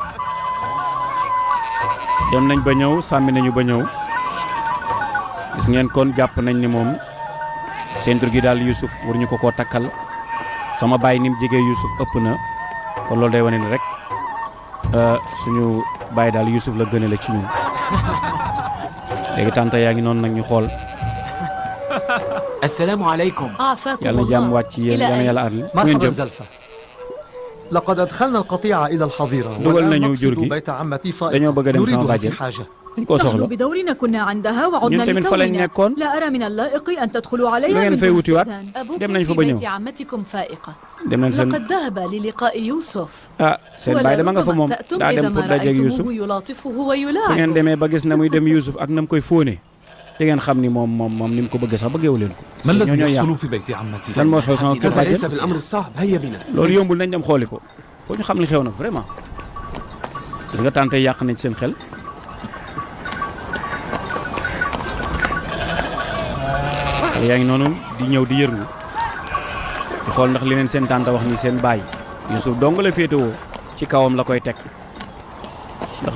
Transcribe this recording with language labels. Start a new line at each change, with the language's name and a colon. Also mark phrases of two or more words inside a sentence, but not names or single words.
Wolof: dem nañ ba ñëw sàmmi nañu ba ñëw gis ngeen kon jàpp nañ ni moom centre gi daal Youssouf war ñu ko takkal sama baay ni mu jegee Youssouf ëpp na kon loolu day wane ni rek suñu baay daal Youssouf la gënale ci ñun léegi tànta yaa ngi noonu nag ñu xool.
Arabic: السلام عليكم. يلا جام واتشي يلا أرل. مرحبا زلفة. لقد أدخلنا القطيع إلى الحظيرة والآن نقصد بيت عمتي فائقة نريدها في حاجة. نحن بدورنا كنا عندها وعدنا لتونا. لا أرى من اللائق أن تدخلوا عليها من دون استئذان. أبوكم في بيت عمتكم فائقة. لقد ذهب للقاء يوسف. ولربما استأتم إذا ما رأيتموه يلاطفه ويلاعبه.
Wolof: ngeen demee ba gis na muy dem Youssouf ak nam koy fóone di ngeen xam ni moom ni mu ko bëgg sax bëggeewu leen ko.
Arabic: ما الذي يحصل في بيت عمتي؟
Wolof: lan moo xew sama kër bàjjen
Arabic: ليس بالأمر الصعب هيا بنا.
Wolof: loolu yombul nañ dem xooli ko foo ñu xam li xew nag vraiment gis nga tànte yàq nañ seen xel. yaa ngi noonu di ñëw di yërngu di xool ndax li leen seen tànta wax ni seen baay Youssouf dong la féetewoo ci kawam la koy teg ndax